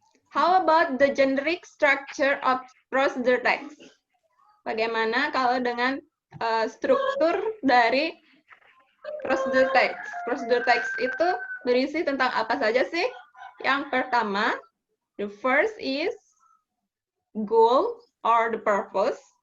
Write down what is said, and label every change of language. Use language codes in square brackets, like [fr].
[en] How about the generic structure of procedure text? [id] Bagaimana kalau dengan struktur dari procedure text? Procedure text itu berisi tentang apa saja sih? Yang pertama, [en] the first is goal or the purpose.